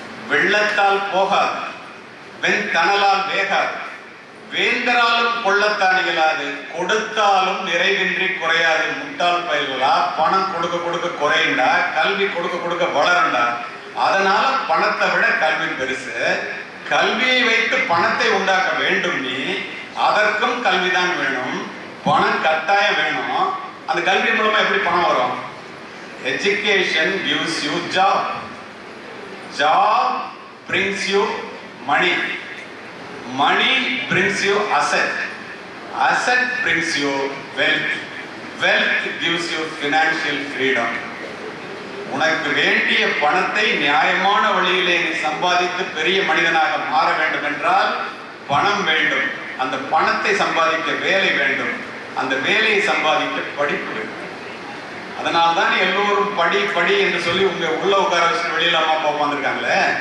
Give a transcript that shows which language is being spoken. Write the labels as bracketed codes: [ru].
[ta] வெள்ளத்தால் போகாது, வெண்தணலால் வேகாது, வேந்தராலும் கொள்ளத்தான் இயலாது, கொடுத்தாலும் நிறைவின்றி குறையாது. முட்டாள் பயிர்களா? பணம் கொடுக்க கொடுக்க குறையுண்டா, கல்வி கொடுக்க கொடுக்க வளருண்டா. அதனால பணத்தை விட கல்வி பெருசு. கல்வியை வைத்து பணத்தை உண்டாக்க வேண்டும். நீ அதற்கும் கல்விதான் வேணும், பணம் கட்டாயம் வேணும். அந்த கல்வி மூலமா எப்படி பணம் வரும்? [en] Education gives you job, job brings you money, money brings you asset, asset brings you wealth, wealth gives you financial freedom. [ta] உனக்கு வேண்டிய பணத்தை நியாயமான வழியிலே நீ சம்பாதித்து பெரிய மனிதனாக மாற வேண்டும் என்றால் பணம் வேண்டும். அந்த பணத்தை சம்பாதிக்க வேலை வேண்டும், அந்த வேலையை சம்பாதிக்க படிப்பு வேண்டும். அதனால்தான் எல்லோரும் படி படி என்று சொல்லி உங்க உள்ள உட்கார வச்சு வெளியில அம்மா அப்பா உட்காந்துருக்காங்களே.